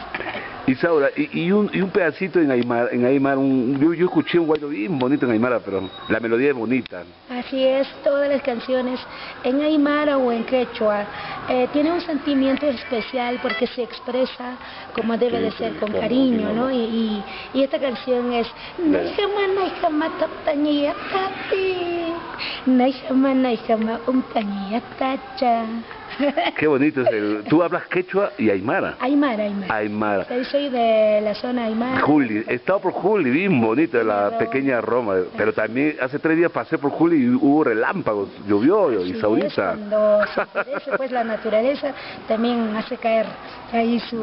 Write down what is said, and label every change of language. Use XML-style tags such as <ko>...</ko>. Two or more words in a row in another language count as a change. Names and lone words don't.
<es>Isaura, y un pedacito en Aymara, yo escuché un guayno bien bonito en Aymara, pero la melodía es bonita. Así es, todas las canciones en Aymara o en quechua tienen un sentimiento especial porque se expresa como debe de ser, con cariño, ¿no? Y esta canción es Naijama taptañía tati, Naijama untañía tacha. Qué bonito es el... Tú hablas quechua y Aymara. Aymara. Soy de la zona Aymara. Juli, he estado por Juli, bien bonita la pequeña Roma, pero también hace 3 días pasé por Juli y hubo relámpagos, llovió, Isaurita. Cuando se aparece, pues la naturaleza también hace caer ahí su...</es>